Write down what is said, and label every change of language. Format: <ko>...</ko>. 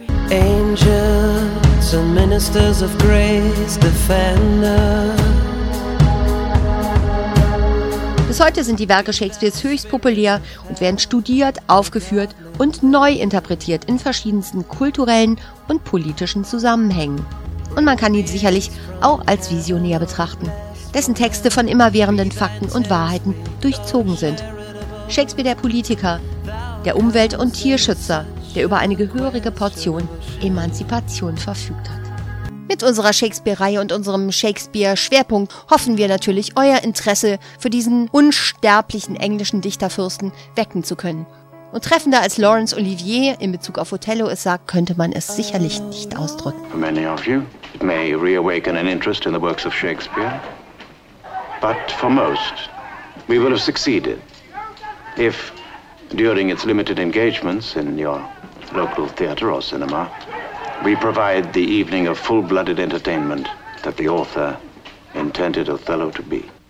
<en>Angels and ministers of grace, defender.</en> <de>Bis heute sind die Werke Shakespeares höchst populär und werden studiert, aufgeführt und neu interpretiert in verschiedensten kulturellen und politischen Zusammenhängen. Und man kann ihn sicherlich auch als Visionär betrachten, dessen Texte von immerwährenden Fakten und Wahrheiten durchzogen sind. Shakespeare der Politiker, der Umwelt- und Tierschützer, der über eine gehörige Portion Emanzipation verfügt hat. Mit unserer Shakespeare-Reihe und unserem Shakespeare-Schwerpunkt hoffen wir natürlich, euer Interesse für diesen unsterblichen englischen Dichterfürsten wecken zu können. Und treffender als Laurence Olivier in Bezug auf Othello es sagt, könnte man es sicherlich nicht ausdrücken.</de> <en>For many of you, it may reawaken an interest in the works of Shakespeare. But for most, we will have succeeded if, during its limited engagements in your local theater or cinema, we provide the evening of full-blooded entertainment that the author intended Othello to be.</en>